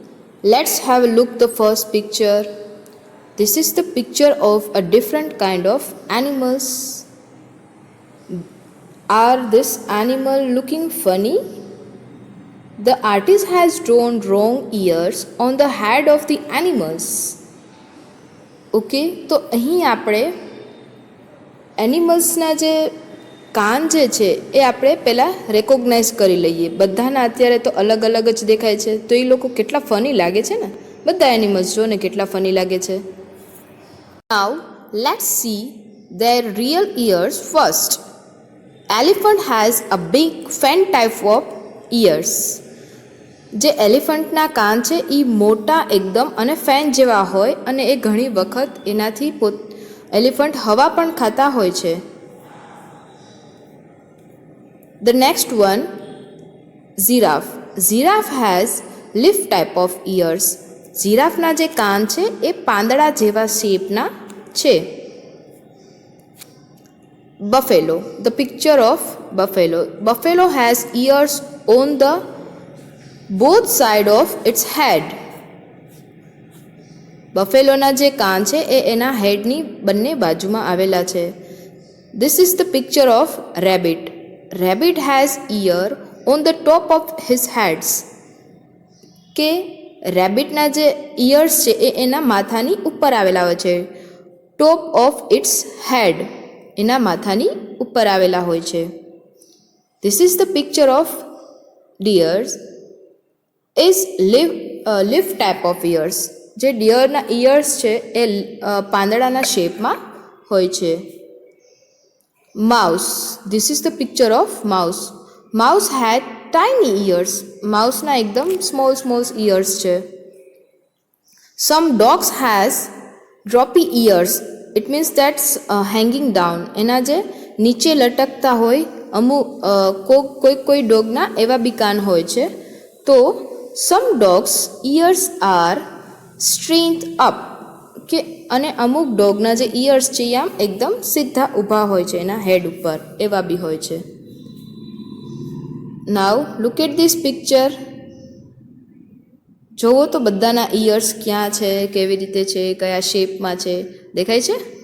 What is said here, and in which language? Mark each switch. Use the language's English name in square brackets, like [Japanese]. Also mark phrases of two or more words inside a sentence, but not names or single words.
[English] Let's have a look the first picture. This is the picture of a different kind of animals. Are this animal looking funny? The artist has drawn wrong ears on the head of the animals. [Gujarati] ઓકે, તો અહીં આપણે એનિમલ્સના જે કાન જે છે એ આપણે પહેલાં રેકોગ્નાઇઝ કરી લઈએ. બધાના અત્યારે તો અલગ અલગ જ દેખાય છે, તો એ લોકો કેટલા ફની લાગે છે ને. બધા એનિમલ્સ જો ને કેટલા ફની લાગે છે. [English] Now let's see their real ears first. Elephant has a big fan type of ears. [Gujarati] જે એલિફન્ટના કાન છે એ મોટા એકદમ અને ફેન જેવા હોય અને એ ઘણી વખત એનાથી એલિફન્ટ હવા પણ ખાતા હોય છે. [English] The next one, giraffe. Giraffe has leaf type of ears. [Gujarati] જીરાફના જે કાન છે એ પાંદડા જેવા શેપના છે. [English] Buffalo. The picture of buffalo. Buffalo has ears on the both side of its head. [Gujarati] બફેલોના જે કાન છે એ એના હેડની બંને બાજુમાં આવેલા છે. [English] This is the picture of rabbit. Rabbit has ear on the top of his heads. [Gujarati] કે રેબિટના જે ઇયર્સ છે એ એના માથાની ઉપર આવેલા હોય છે. [English] top of its head, [Gujarati] એના માથાની ઉપર આવેલા હોય છે. [English] This is the picture of deers. Is leaf type of ears. જે ડિયરના ઇયર્સ છે એ પાંદડાના શેપમાં હોય છે. Mouse. This is the picture of mouse. Mouse had tiny ears. [Gujarati] માઉસના એકદમ [English] small ears [Gujarati] છે. [English] Some dogs has droppy ears. It means that's hanging down. [Gujarati] એના જે નીચે લટકતા હોય કોઈ ડોગના એવા બી કાન હોય છે. તો [English] some dogs ears are straight up [Gujarati] કે અને અમુક ડોગના જે ઇયર્સ છે એ આમ એકદમ સીધા ઊભા હોય છે એના હેડ ઉપર, એવા બી હોય છે. [English] Now look at this picture. [Gujarati] જોવો તો બધાના ઇયર્સ ક્યાં છે, કેવી રીતે છે, કયા શેપમાં છે, દેખાય છે?